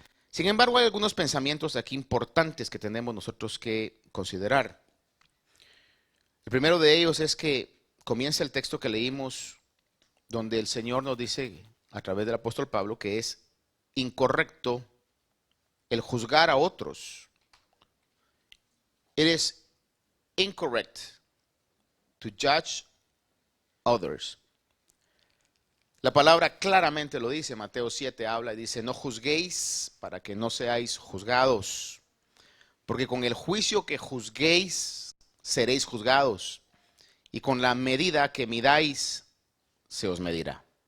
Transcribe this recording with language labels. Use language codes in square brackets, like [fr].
[es] Sin embargo, hay algunos pensamientos aquí importantes que tenemos nosotros que considerar. El primero de ellos es que comienza el texto que leímos, donde el Señor nos dice a través del apóstol Pablo que es incorrecto el juzgar a otros. [en] It is incorrect to judge others. [es] La palabra claramente lo dice, Mateo 7 habla y dice, no juzguéis para que no seáis juzgados, porque con el juicio que juzguéis seréis juzgados, y con la medida que midáis se os medirá.